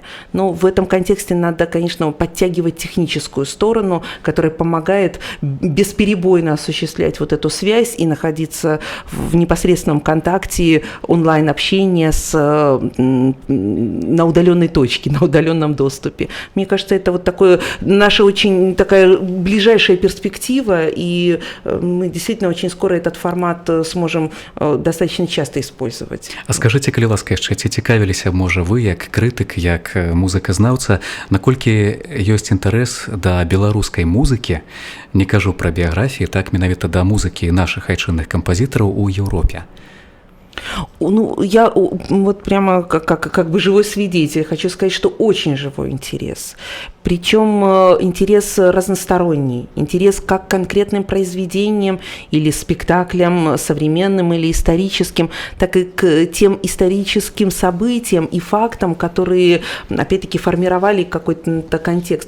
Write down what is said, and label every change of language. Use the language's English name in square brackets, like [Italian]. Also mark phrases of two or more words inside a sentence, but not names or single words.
[Russian] Но в этом контексте надо, конечно, подтягивать техническую сторону, которая помогает бесперебойно осуществлять вот эту связь и находиться в непосредственном контакте, онлайн-общения на удаленной точке, на удаленном доступе. Мне кажется, это вот такое, наша очень такая ближайшая перспектива, и мы действительно очень скоро этот формат сможем достаточно часто использовать. А скажите, [Belarusian] калі ласка, яшчэ ці цікавіліся, можа, вы, як крытык, як музыказнаўца, наколькі ёсць інтарэс да беларускай музыкі, не кажу пра біяграфіі, так менавіта да музыкі нашых айчынных кампазітараў у Еўропе? [Russian] Я вот прямо как бы живой свидетель хочу сказать, что очень живой интерес. Причем интерес разносторонний, интерес как к конкретным произведениям или спектаклям современным или историческим, так и к тем историческим событиям и фактам, которые, опять-таки, формировали какой-то контекст.